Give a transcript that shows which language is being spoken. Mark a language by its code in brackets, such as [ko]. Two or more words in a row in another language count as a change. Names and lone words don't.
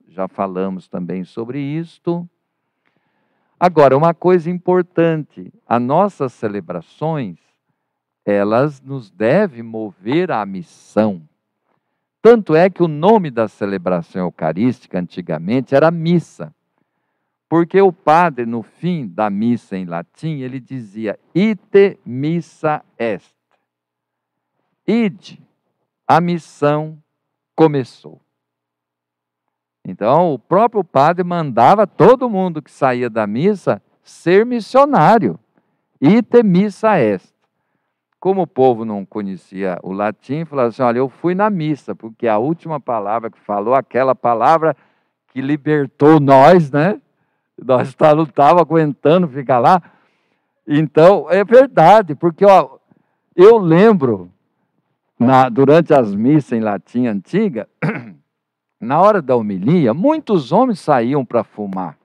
[pt] Já falamos também sobre isto. Agora, uma coisa importante, as nossas celebrações, elas nos devem mover à missão. Tanto é que o nome da celebração eucarística, antigamente, era missa. Porque o padre, no fim da missa em latim, ele dizia, [la] ite missa est. [pt] Ide, a missão começou. Então, o próprio padre mandava todo mundo que saía da missa ser missionário. [la] Ite missa est. [pt] Como o povo não conhecia o latim, falava assim, olha, eu fui na missa, porque a última palavra que falou, aquela palavra que libertou nós, né? Nós não estávamos aguentando ficar lá. Então, é verdade, porque ó, eu lembro, durante as missas em latim antiga, na hora da homilia, muitos homens saíam para fumar.